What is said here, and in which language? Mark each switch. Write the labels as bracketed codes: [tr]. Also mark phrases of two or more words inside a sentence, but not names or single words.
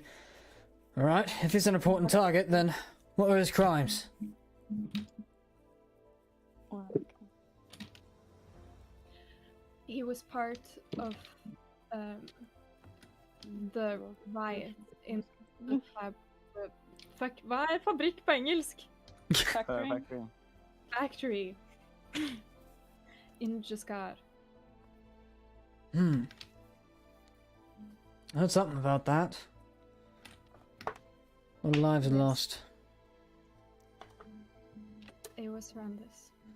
[en] All right, if he's an important target, then what are his crimes? He was part of the riot in the [sv] vad är fabrik på engelsk? [en] Factory. In Jaskar. Hmm. I heard something about that. A lot of lives are lost. It was horrendous.